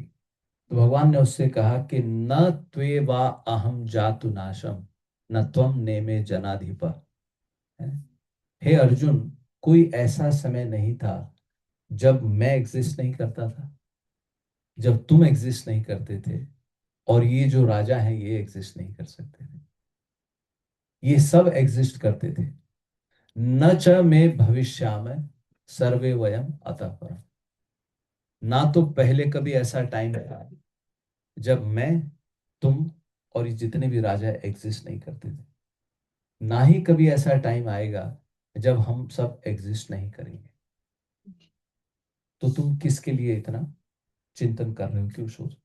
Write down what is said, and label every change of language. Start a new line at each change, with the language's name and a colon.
Hindi: तो भगवान ने उससे कहा कि
Sanskrit: न त्वे वा अहम जातु नाशम, न त्वम नेमे जनाधिप।
Hindi: हे अर्जुन, कोई ऐसा समय नहीं था जब मैं एग्जिस्ट नहीं करता था, जब तुम एग्जिस्ट नहीं करते थे, और ये जो राजा हैं ये एग्जिस्ट नहीं कर सकते थे। ये सब एग्जिस्ट करते थे।
Sanskrit: न च में भविष्यामि सर्वे वयम अतः परम।
Hindi: ना तो पहले कभी ऐसा टाइम था जब मैं, तुम और ये जितने भी राजा एग्जिस्ट नहीं करते थे, ना ही कभी ऐसा टाइम आएगा जब हम सब एग्जिस्ट नहीं करेंगे। तो तुम किसके लिए इतना चिंतन कर रहे हो, क्यों सोच।